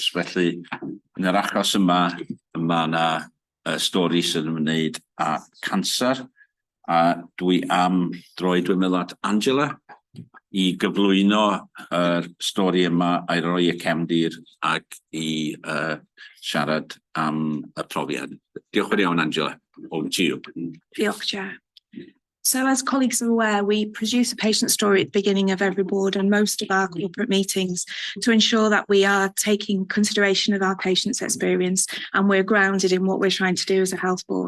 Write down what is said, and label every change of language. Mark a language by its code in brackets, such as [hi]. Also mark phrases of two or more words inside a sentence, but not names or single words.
[cy] Felly, yn yr achos yma yna stori sydd yn ymwneud â canser, a dwi am droi, dwi'n meddwl at Angela, i gyflwyno stori yma a'i roi y cefndir ac i siarad am y profiad. Diolch yn iawn, [en] Angela. Over to you. [cy] Diolch, Chair. [en] So as colleagues are aware, we produce a patient story at the beginning of every board and most of our corporate meetings to ensure that we are taking consideration of our patient's experience and we're grounded in what we're trying to do as a health board.